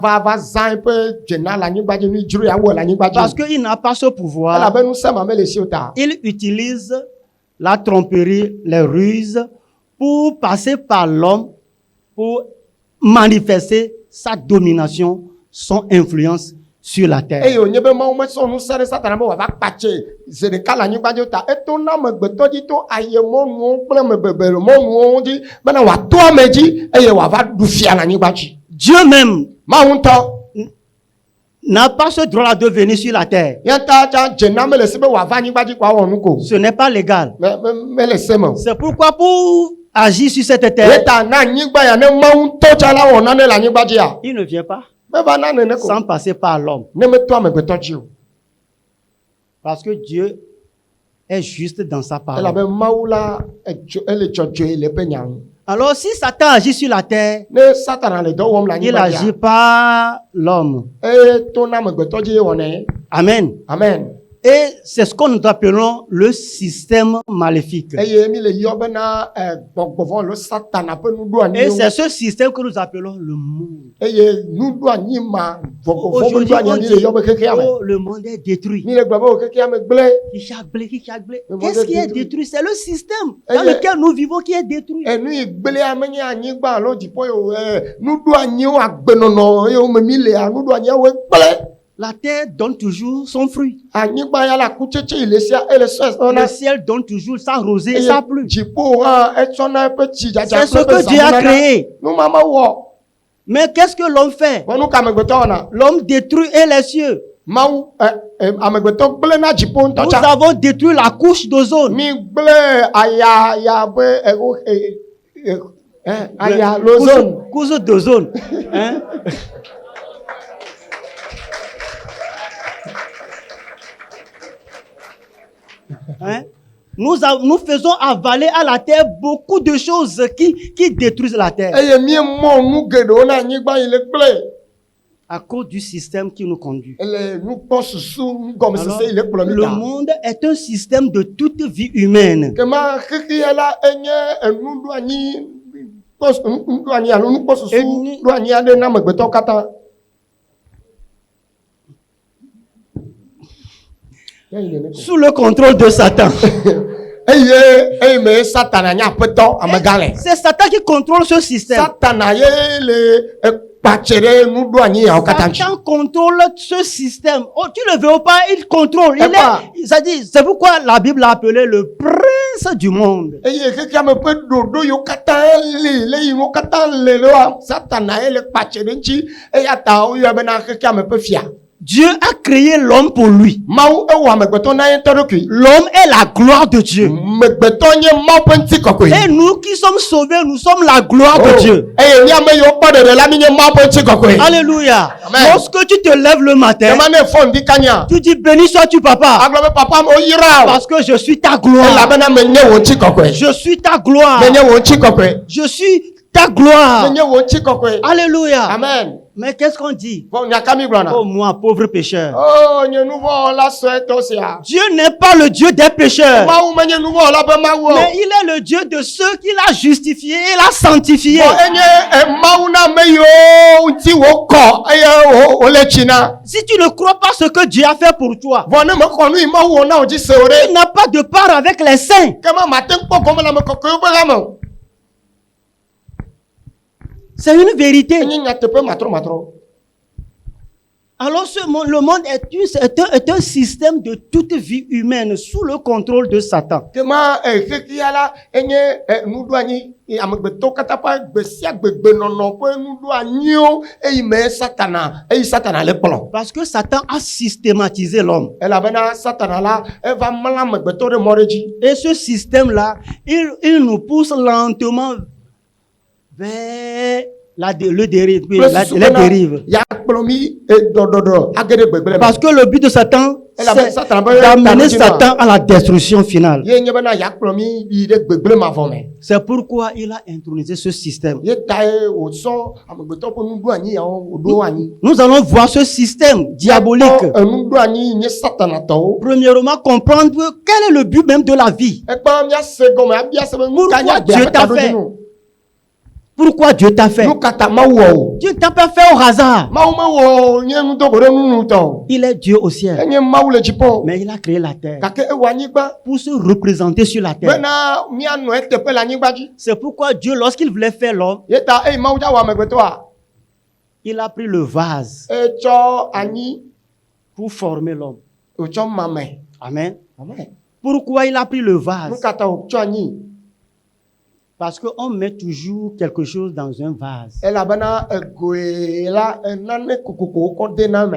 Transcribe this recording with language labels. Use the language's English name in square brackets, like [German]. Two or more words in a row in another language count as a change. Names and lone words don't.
[French] Parce qu'il n'a pas ce pouvoir. Il utilise la tromperie, les ruses, pour passer par l'homme, pour manifester sa domination, son influence sur la terre. [Ewe] eye wònye be Mawu metsɔ nu se ɖe Satana be wòava kpatse ze ɖeka le anyigba dzi o ta eto na amegbetɔ dzi to ayemɔnuwo kple amebebelemɔnuwo dzi bena wòato ame dzi eye wòava ɖu fia le anyigba dzi. [French] Dieu même [Ewe] Mawu ŋutɔ [French] n'a pas ce droit-là de venir sur la terre. [Ewe] ya ta tsa dze na mele si be wòava anyigba dzi ko awɔ nu ko. [French] Ce n'est pas légal. [Ewe] Mele se me o. [French] C'est pourquoi pour agir sur cette terre, [Ewe] Eta na anyigba ya ne Mawu ŋutɔ tsa la wɔ nane le anyigba dzia. [French] il ne vient pas [Ewe] Meva na nene ko. [French] sans passer par l'homme. [Ewe] Ne meto amegbetɔ dzi o. [French] Parce que Dieu est juste dans sa parole. [Ewe] Elabe Mawu la ele dzɔdzɔe le eƒe nya ŋu. [French] Alors si Satan agit sur la terre, [Ewe] Ne Satana le dɔ wɔm le [French] il [Ewe] anyigba [French] agit [Ewe] dzia. [French] par l'homme. [Ewe] To na amegbetɔ dzi wɔnɛ. Amen. Amen. [French] Et c'est ce que nous appelons le système maléfique. [Ewe] Eye mi le yɔ bena gbɔgbɔvɔ lo Satana ƒe [French] Et [Ewe] nuɖoanyiwo. [French] c'est ce système que nous appelons le monde. [Ewe] Eye nuɖoanyi ma gbɔgbɔvɔ ƒe [French] Aujourd'hui, on [Ewe] nuɖoanyi mi [French] dit, [Ewe] le yɔ be xexea me. [French] oh, le monde est détruit. [Ewe] Mi le gblɔ be wo xexea me gblẽ. [French] Qu'est-ce monde qui est détruit. détruit? C'est le système dans Et lequel nous vivons qui est détruit. [Ewe] Enu yi gblẽa menye anyigba alo dziƒo ye o. Nuɖoanyiwo agbenɔnɔ ye wo me mi lea nuɖoanyiawoe gblẽ. [French] La terre donne toujours son fruit. [Ewe] Anyigba ya la kutsetse yi le sia ele sɔ [French] Le [Ewe] esɔna. [French] ciel donne toujours sa rosée et sa pluie. [Ewe] Dziƒo hã etsɔna eƒe tsi dzadza [French] C'est ce [Ewe] kple [French] que [Ewe] eƒe [French] Dieu a [Ewe] zãnunana. [French] créé. [Ewe] Nu ma wɔ. [French] Mais qu'est-ce que l'homme fait? [Ewe] Vɔ nu ka amegbetɔ wɔna? [French] L'homme détruit et les cieux. [Ewe] Mawu amegbetɔ gblẽ na dziƒo ŋutɔ [French] Nous [Ewe] tsa. [French] avons détruit la couche d'ozone. [Ewe] Mi gblẽ aya be aya l'ozone. [French] Couche d'ozone. Hein? Hein? Nous faisons avaler à la terre beaucoup de choses qui détruisent la terre [Ewe] Eye mi mɔ nu geɖewo na anyigba yi le gblẽ. [French] à cause du système qui nous conduit. [Ewe] Ele nukpɔ susu nugɔmesese [French] Alors, [Ewe] yi le kplɔ mi [French] le [Ewe] ta. [French] monde est un système de toute vie humaine. [Ewe] Kema xexea la enye nuɖoanyi nuɖoanyi alo nukpɔsusu Eni- ɖoanyi aɖe na amegbetɔwo katã. [French] Sous le contrôle de Satan. [Ewe] Eye me Satana nye aƒetɔ amegã le. [French] C'est Satan qui contrôle ce système. [Ewe] Satana ye le kpatse ɖe nuɖoanyi yawo katã dzi. [French] Satan contrôle ce système. Oh, tu ne veux pas, il contrôle. Et quoi? C'est pourquoi la Bible l'a appelé le prince du monde. [Ewe] Eye xexea me ƒe ɖoɖo yiwo katã le yiwo katã le wa Satana ye le kpatse ɖe ŋuti eya ta woyɔe bena xexea me ƒe fia. [French] Dieu a créé l'homme pour lui. [Ewe] Mawu ewɔ amegbetɔ na ye ŋutɔ ɖokui. [French] L'homme est la gloire de Dieu. [Ewe] Megbetɔ nye Mawu ƒe ŋutikɔkɔe. [French] Et nous qui sommes sauvés, nous sommes la gloire de Dieu. [Ewe] Eye mi ame yiwo kpɔ ɖeɖe la mi nye Mawu ƒe ŋutikɔkɔe. [French] Alléluia. Amen. Lorsque tu te lèves le matin, [Ewe] Ema ne fɔ ŋdi kanya. [French] tu dis béni sois-tu papa. [Ewe] Agblɔ be papa o yra o. [French] Parce que je suis ta gloire. [Ewe] Elabena menye wo ŋutikɔkɔe. [French] Je suis ta gloire. [Ewe] Menye wo ŋutikɔkɔe. [French] Je suis ta gloire. [Ewe] Menye wo ŋutikɔkɔe. [French] Alléluia. Amen. Mais qu'est-ce qu'on dit? [Ewe] Bon nyaka mi gblɔna. [French] Oh moi, pauvre pécheur. [Ewe] Oh nye nuvɔwɔla sɔetɔ sia. [French] Dieu n'est pas le Dieu des pécheurs. [Ewe] Mawu menye nuvɔwɔla be Mawu o. [French] Mais il est le Dieu de ceux qu'il a justifiés et l'a sanctifié. [Ewe] Bon enye Mawu na ame yiwo ŋuti wokɔ eye wole tsi na. [French] Si tu ne crois pas ce que Dieu a fait pour toi, [Ewe] Vɔ ne mexɔ nu yi Mawu wɔ na wo dzi se o [French] il [Ewe] ɖe. [French] n'a pas de part avec les saints. [Ewe] Kema mate ŋu kpɔ gɔme le ame kɔkɔewo ƒe hame o. [French] C'est une vérité. [Ewe] Enye nyateƒe matrɔmatrɔ. [French] Alors le monde est un système de toute vie humaine sous le contrôle de Satan. [Ewe] Kema xexea la enye nuɖoanyi amegbetɔwo katã ƒe gbe sia gbe gbenɔnɔ ƒe nuɖoanyiwo eyi me Satana le kplɔ. [French] Parce que Satan a systématisé l'homme. [Ewe] Elabena Satana la eva mla amegbetɔ ɖe mɔ ɖe dzi. [French] Et ce système-là, il nous pousse lentement vers le dérive, oui, les dérives. [Ewe] Ya kplɔ mi dɔdɔdɔ age ɖe gbegblẽ me. [French] Parce que le but de Satan, c'est [Ewe] Satan be [French] d'amener [Ewe] ta [French] Satan à la destruction finale. [Ewe] ye nye bena ya kplɔ mi yi ɖe gbegblẽ mavɔ me. [French] C'est pourquoi il a intronisé ce système. [Ewe] Ye ta ye wòtsɔ amegbetɔ ƒe nuɖoanyi yawo wòɖo anyi. [French] Nous allons voir ce système diabolique. [Ewe] Nuɖoanyi nye Satanatɔwo. [French] Premièrement, comprendre quel est le but même de la vie. [Ewe] Ekpe miase gɔme abia se be nu ka nye [French] Pourquoi [Ewe] agbea [French] Dieu [Ewe] ƒe [French] t'a [Ewe] taɖodzinu. [French] pourquoi Dieu t'a fait. [Ewe] nu kata mawu wɔ o. [French] Dieu ne t'a pas fait au hasard. [Ewe] Mawu mewɔ nye ŋudɔ ɖe nunu tɔ o. [French] Il est Dieu au ciel. [Ewe] Enye mawu le dziƒo. [French] Mais il a créé la terre [Ewe] Gake ewɔ anyigba. [French] pour se représenter sur la terre. [Ewe] Bena mianɔ eteƒe le anyigba dzi. [French] C'est pourquoi Dieu, lorsqu'il voulait faire l'homme, [Ewe] Yeta eye mawu dza wɔ amegbetɔa. [French] il a pris le vase [Ewe] Etsɔ anyi [French] pour former l'homme. [Ewe] wotsɔ mame. Amen. Amen. [French] Pourquoi il a pris le [Ewe] Nu [French] vase? [Ewe] kata wotsɔ anyi. [French] Parce qu'on met toujours quelque chose dans un vase. [Ewe] Elabena egoe la enane kokoko wokɔ de na me.